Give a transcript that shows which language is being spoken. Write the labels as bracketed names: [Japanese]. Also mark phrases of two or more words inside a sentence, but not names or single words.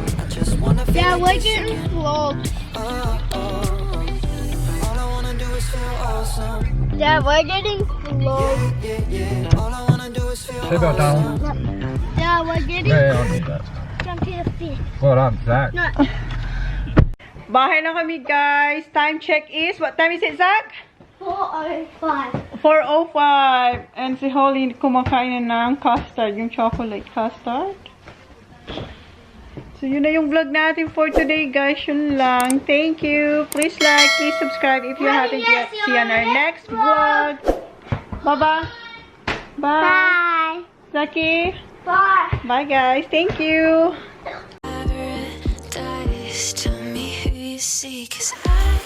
[English] I just wanna feel Dad, we're like this getting again. vlogged. Oh, oh, oh. All I wanna do is feel awesome. Dad, we're getting vlogged. Yeah, yeah, yeah. All I wanna do is feel Sit back down. awesome. Dad, we're getting Yeah, I'll need that. jump to the feet. Well done, Zach. No. [Filipino] Bahay na kami, guys. [English] Time check is, what time is it, Zach? 4:05. 4:05. [Filipino] And si Holly kumakain na ng custard, yung [English] chocolate custard. [Filipino] So, yun na yung vlog natin [English] for today, [Filipino] guys. Yun lang. [English] Thank you. Please like, please subscribe if you haven't yet. See you on our next vlog. Bye-bye. Bye. Bye. Zaki. Bye. Bye, guys. Thank you. Paradise, tell me who you see, 'cause I